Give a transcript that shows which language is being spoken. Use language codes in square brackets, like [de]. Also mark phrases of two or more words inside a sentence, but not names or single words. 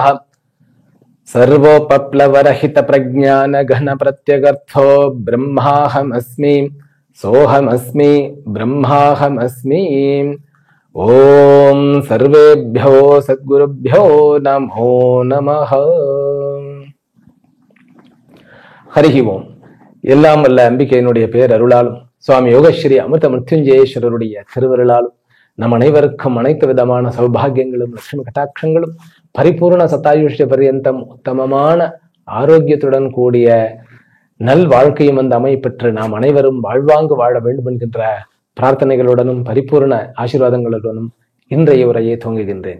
[sa] सर्वोपप्लवरहित प्रज्ञान घन प्रत्यगर्थो ब्रह्माहमस्मि सोहमस्मि ब्रह्माहमस्मि। ओम सर्वेभ्यो सद्गुरुभ्यो नमो नमः। हरि ओम। [ta] எல்லாம் வல்ல அம்பிகையினுடைய பேர் அருளாலும் சுவாமி யோகஸ்ரீ அமிர்த மிருத்யுஞ்சயேஸ்வரருடைய திருவருளாலும் நம் அனைவருக்கும் அனைத்து விதமான சௌபாகியங்களும் லட்சுமி கட்டாட்சங்களும் பரிபூர்ண சதாயுஷ்ய பரியந்தம் உத்தமமான ஆரோக்கியத்துடன் கூடிய நல் வாழ்க்கையும் அந்த அமைப்பெற்று நாம் அனைவரும் வாழ்வாங்கு வாழ வேண்டும் என்கின்ற பிரார்த்தனைகளுடனும் பரிபூர்ண ஆசீர்வாதங்களுடனும் இன்றைய உரையை துவங்குகின்றேன்.